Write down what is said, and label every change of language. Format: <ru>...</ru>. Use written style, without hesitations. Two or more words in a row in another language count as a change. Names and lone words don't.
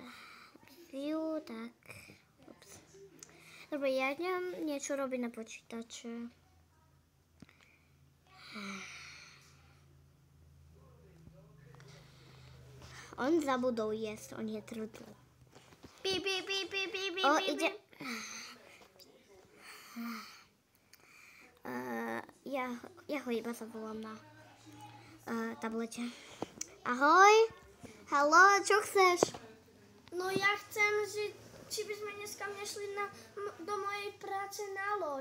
<sk>View, tak. Ups. Dobre, ja idem niečo robiť na počítače. On zabudol jesť, on je trudl. Pí, pí, pí, pí, pí, pí, O, pí, ide... pí. Ja ho iba zavolám na tablete. Ahoj. Haló, čo chceš? No ja chcem, že či by sme dneska nešli do mojej práce na loď.</sk>